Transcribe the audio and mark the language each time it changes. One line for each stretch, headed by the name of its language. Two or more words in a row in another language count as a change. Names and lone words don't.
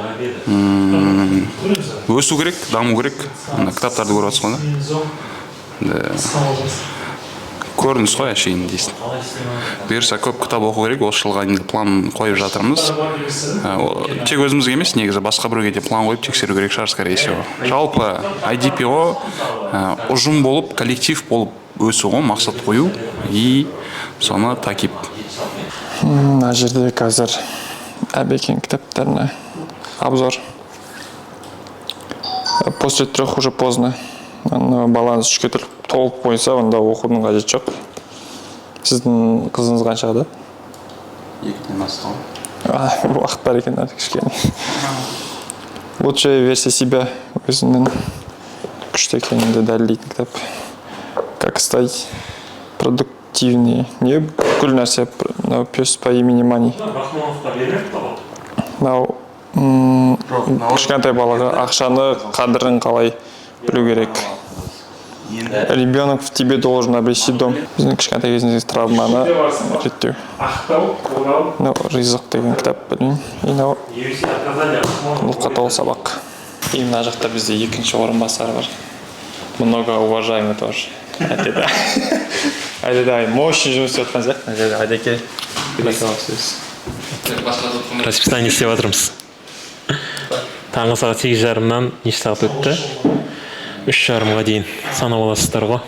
Kazakh: Өсу керек, даму керек. Кітаптарды көріп отырсыз ғой. Көрініс қой әшейін дейсің. Бұйырса көп кітап оқу керек, осы жылға дейін план қойып жатырмыз. Тек өзімізге емес, негізі басқа біреуге де план қойып тексеру керек шығар,
Russian: скорее всего.
Kazakh: Жалпы IDPO ұжым болып, коллектив болып өсу ғой, мақсат қою и соны такип. Мына жерде қазір Әбекен кітаптарына обзор.
Russian: После 3 уже поздно.
Kazakh: Баланс 3-ке толып қойса, онда оқудың қажеті жоқ. Сіздің қызыңыз қаншада? 2-ден астам. Уақыт бар екен әлі кішкене.
Russian: Лучше версия себя,
Kazakh: өзінің күшті екеніңді дәлелдейтін кітап.
Russian: Как стать продуктивнее.
Kazakh: Не бүкіл нәрсе,
Russian: пес по имени Мани.
Kazakh: Кішкентай балаға ақшаны қадірін қалай білу керек.
Russian: Ребенок в тебе должен обрести дом.
Kazakh: Біздің кішкентай кезіміздегі травманы реттеу. Ризық деген кітап білмеймін. Бұл қатал сабақ. И мына жақта бізде екінші орынбасар бар.
Russian: Много уважаемый тоже.
Kazakh: Айдедай, мощный жұмыс істеп жатқан сияқты. Айдеке, сөз. Расписание істеп жатырмыз. Таңғы сағат 8:30-нан неше сағат өтті? 3:30-ға дейін санап аласыздар ғой.